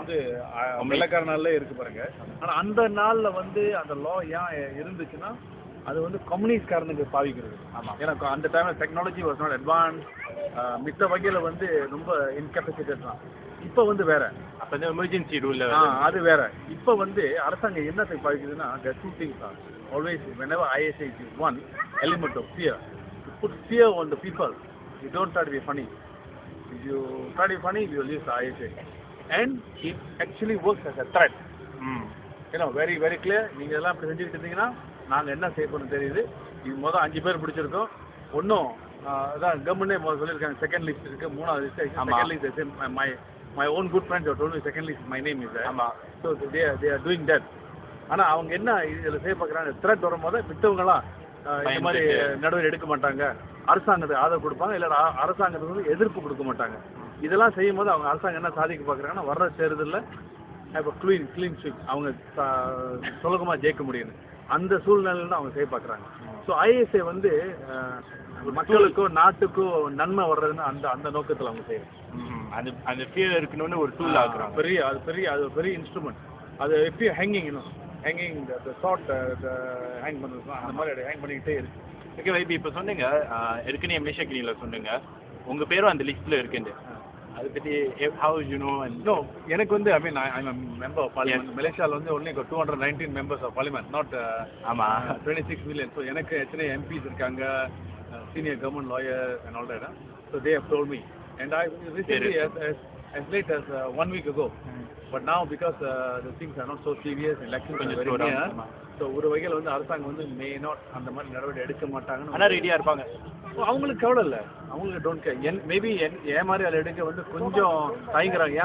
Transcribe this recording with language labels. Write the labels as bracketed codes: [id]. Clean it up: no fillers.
[ta] வந்து வெள்ளக்கார நாளில் இருக்குது பாருங்க. ஆனால் அந்த நாளில் வந்து அந்த லா ஏன் இருந்துச்சுன்னா அது வந்து கம்யூனிஸ்ட்காரனுக்கு பாவிக்கிறது. ஆமாம், ஏன்னா அந்த டைமில் [en] Technology was not advance. [ta] மித்த வகையில் வந்து ரொம்ப இன்கெப்பாசிட்டட் தான். இப்போ வந்து வேற. அப்போ வந்து எமர்ஜென்சி ரூல் அது வேற. இப்போ வந்து அரசாங்கம் என்னத்தை பாவிக்குதுன்னா [en] the two things are always whenever ISA is one element of fear. You put fear on the people. You don't try to be funny. If you try to be funny, you will use the ISA. And it actually works as a threat. Very very clear. [ta] நீங்கள் எல்லாம் இப்படி செஞ்சுக்கிட்டு இருந்தீங்கன்னா நாங்கள் என்ன செய்ய போகிறோம் தெரியுது. இது மொதல் 5 பேர் பிடிச்சிருக்கோம். ஒன்றும் அதான் கவர்மெண்டே முதல்ல சொல்லியிருக்காங்க. செகண்ட் லிஸ்ட் இருக்குது, 3வது list. [en] Second list my own good friends have told me second list my name is there. So they are doing that. [ta] ஆனால் அவங்க என்ன இதில் செய்ய பார்க்குறாங்க, த்ரெட் வரும்போது மித்தவங்களாம் இந்த மாதிரி நடவடிக்கை எடுக்க மாட்டாங்க. அரசாங்கத்துக்கு ஆதரவு கொடுப்பாங்க, இல்லை அரசாங்கத்துக்கு வந்து எதிர்ப்பு கொடுக்க மாட்டாங்க. இதெல்லாம் செய்யும் போது அவங்க அரசாங்கம் என்ன சாதிக்க பார்க்குறாங்கன்னா வர்ற தேர்தலில் இப்போ க்ளீன் ஸ்வீப் அவங்க சுலகமாக ஜெயிக்க முடியும். அந்த சூழ்நிலையில் தான் அவங்க செய்ய பார்க்குறாங்க. ஸோ ஐஎஸ்ஐ வந்து மக்களுக்கோ நாட்டுக்கோ நன்மை வர்றதுன்னு அந்த நோக்கத்தில் அவங்க செய்யறாங்க. அந்த ஃபியர் இருக்கணும்னு ஒரு டூல் ஆகுறாங்க. பெரிய இன்ஸ்ட்ருமெண்ட். அது எப்படி ஹேங்கிங் ஷார்ட் ஹேங் பண்ணுறது அந்த மாதிரி ஹேங் பண்ணிக்கிட்டே இருக்கு. ஓகே வைபி, இப்போ சொன்னீங்க ஏற்கனவே மலேசியா கிணியில் சொன்னீங்க உங்கள் பேரும் அந்த லிஸ்ட்டில் இருக்குன்னு. அதை பற்றி [en] How you know? No, [ta] எனக்கு வந்து [en] I mean I am member of parliament. [ta] மலேசியாவில் வந்து [en] Only 219 members of parliament, not 26 million. So [ta] எனக்கு எத்தனை எம்பிஸ் இருக்காங்க, [en] senior government lawyers and all that. So they have told me. And I recently, as late as 1 week ago. But now because the things are not so serious, elections are very near. [ta] So ஒரு வகையில் வந்து அரசாங்கம் வந்து may not அந்த மாதிரி நடவடிக்கை எடுக்க மாட்டாங்கன்னு. ஆனால் ரெடியாக இருப்பாங்க. அவங்களுக்கு கவலை இல்லை, அவங்களுக்கு [en] Don't care. [ta] மேபி ஏன் மாதிரி அதில் எடுக்க வந்து கொஞ்சம் தயங்குறாங்க.